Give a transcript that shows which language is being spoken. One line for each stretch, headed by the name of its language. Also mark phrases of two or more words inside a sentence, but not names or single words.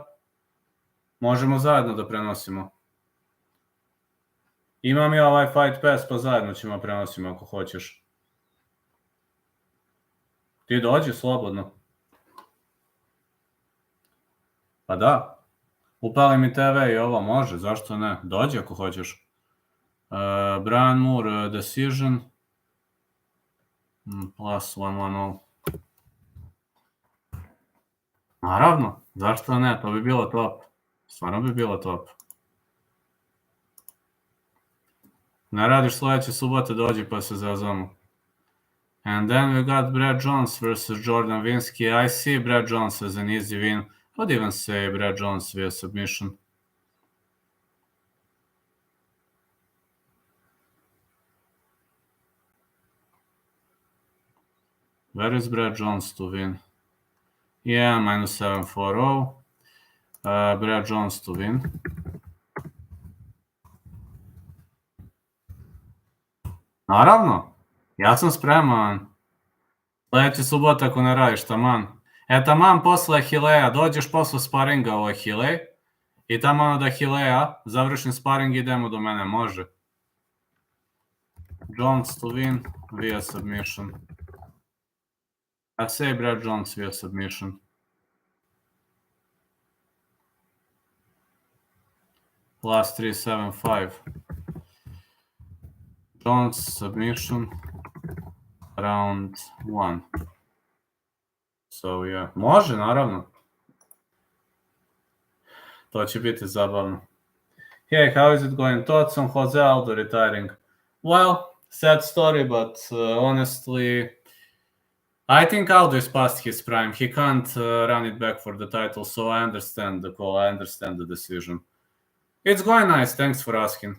Serbian: Možemo zajedno da prenosimo. Imam ja ovaj Fight Pass, pa zajedno ćemo prenosimo ako hoćeš. Ti dođi slobodno. Pa da. Upali mi TV i ovo, može, zašto ne? Dođi ako hoćeš.
English: Brian Moore decision. Plus 110.
Serbian: Naravno, zašto ne? To bi bilo top. Stvarno bi bilo top. Ne radiš sljedeće subote, dođi pa se zazvamo.
English: And then we got Brad Jones versus Jordan Vinsky. I see Brad Jones as an easy win. I would even say Brad Jones via submission. Where is Brad Jones to win? Yeah, minus 740. Brad Jones to win.
Serbian: Naravno, ja sam spreman. Sljedeći subota ako ne radiš, taman. Taman posle Hileja, dođeš posle sparinga u Hilej i taman od Hileja, završim sparing i idemo do mene, može.
English: Jones to win via submission. I say Brad Jones via submission. Plus 375. Jones submission. Round 1. So yeah.
Serbian: Može, naravno. To će biti zabavno.
English: Hey, how is it going? Thoughts on Jose Aldo retiring? Well, sad story, but honestly, I think Aldo is past his prime. He can't run it back for the title, so I understand the call. I understand the decision. It's going nice. Thanks for asking.